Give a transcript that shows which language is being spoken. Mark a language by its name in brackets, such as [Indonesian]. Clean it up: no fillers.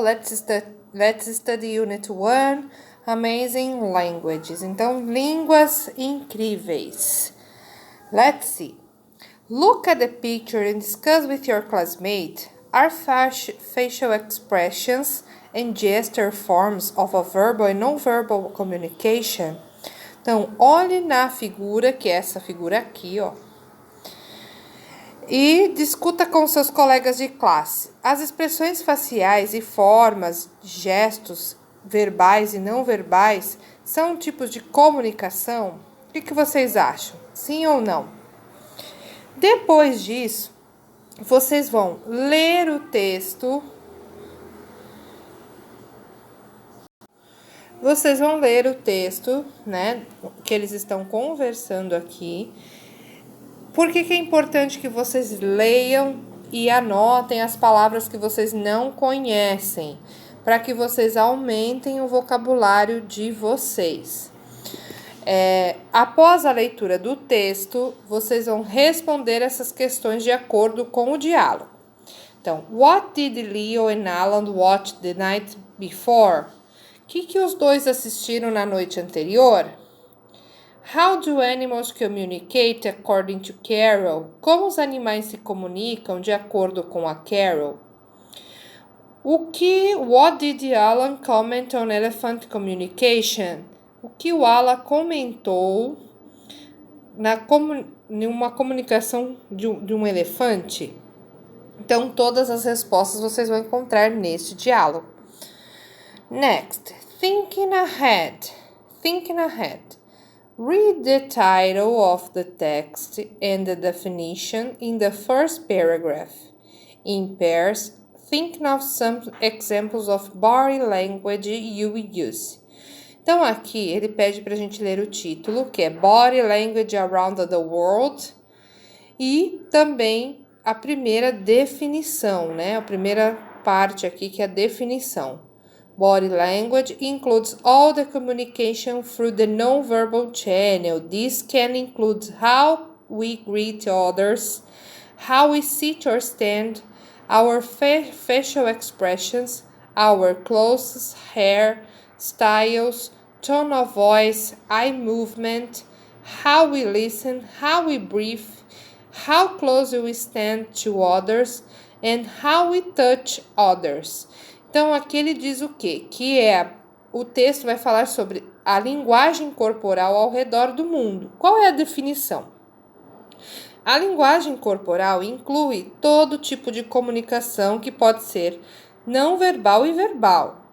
[English] Let's study Unit 1, Amazing Languages. [Portuguese] Então, línguas incríveis. [English] Let's see. Look at the picture and discuss with your classmate. Are facial expressions and gesture forms of a verbal and non-verbal communication? [Portuguese] Então, olhe na figura, que é essa figura aqui, ó. E discuta com seus colegas de classe. As expressões faciais e formas, gestos verbais e não verbais são tipos de comunicação? O que vocês acham? Sim ou não? Depois disso, vocês vão ler o texto. Vocês vão ler o texto, né, que eles estão conversando aqui. Por que é importante que vocês leiam e anotem as palavras que vocês não conhecem? Para que vocês aumentem o vocabulário de vocês. Após a leitura do texto, vocês vão responder essas questões de acordo com o diálogo. Então, [English] what did Leo and Alan watch the night before? [Portuguese] O que os dois assistiram na noite anterior? [English] How do animals communicate according to Carol? [Portuguese] Como os animais se comunicam de acordo com a Carol? [English] What did Alan comment on elephant communication? [Portuguese] O que o Alan comentou numa comunicação de um elefante? Então, todas as respostas vocês vão encontrar neste diálogo. [English] Next, thinking ahead. Thinking ahead. Read the title of the text and the definition in the first paragraph. In pairs, think of some examples of body language you will use. [Portuguese] Então, aqui ele pede para a gente ler o título, que é Body Language Around the World, e também a primeira definição, né? A primeira parte aqui, que é a definição. [English] Body language includes all the communication through the non-verbal channel. This can include how we greet others, how we sit or stand, our facial expressions, our clothes, hair, styles, tone of voice, eye movement, how we listen, how we breathe, how close we stand to others, and how we touch others. [Portuguese] Então, aqui ele diz o quê? O texto vai falar sobre a linguagem corporal ao redor do mundo. Qual é a definição? A linguagem corporal inclui todo tipo de comunicação que pode ser não verbal e verbal.